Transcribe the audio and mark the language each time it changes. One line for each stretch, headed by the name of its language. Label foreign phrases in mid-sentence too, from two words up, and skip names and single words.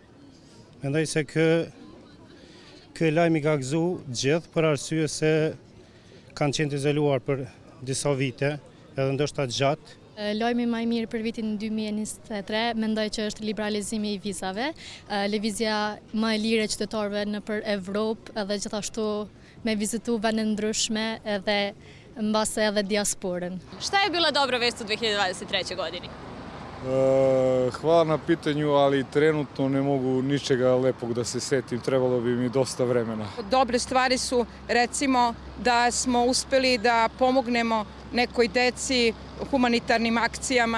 Albanian: Mendoj se ky lajm i ka gëzu gjithë për arsye se kanë qenë të izoluar për disa vite, edhe ndoshta gjatë. Lojmi më i mirë për vitin 2023 mendoj që është liberalizimi i vizave, lëvizja më e lirë e qytetarëve nëpër Evropë edhe gjithashtu me vizitu vende ndryshme edhe mbase edhe dijasporën.
Serbian: Šta je bila dobra vest u 2023. godini? Hvala na pitanju, ali trenutno ne mogu ničega lepog da se setim, trebalo bi mi dosta vremena. Dobre stvari su recimo da smo uspeli da pomognemo nekoj deci humanitarnim akcijama.